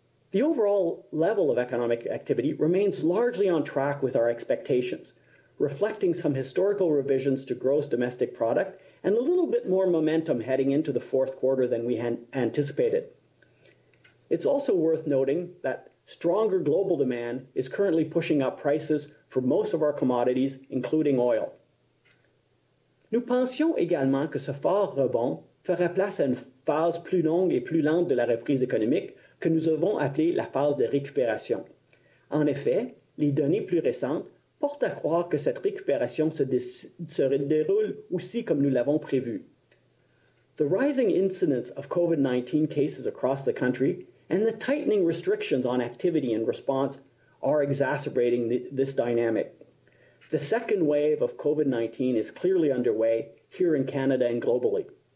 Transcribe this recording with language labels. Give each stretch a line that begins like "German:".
English: The overall level of economic activity remains largely on track with our expectations, reflecting some historical revisions to gross domestic product and a little bit more momentum heading into the fourth quarter than we had anticipated. It's also worth noting that stronger global demand is currently pushing up prices for most of our commodities, including oil.
French: Nous pensions également que ce fort rebond ferait place à une phase plus longue et plus lente de la reprise économique que nous avons appelée la phase de récupération. En effet, les données plus récentes portent à croire que cette récupération se déroule aussi comme nous l'avons prévu.
English: The rising incidence of COVID-19 cases across the country and the tightening restrictions on activity in response are exacerbating this dynamic. The second wave of COVID-19 is clearly underway here in Canada and globally.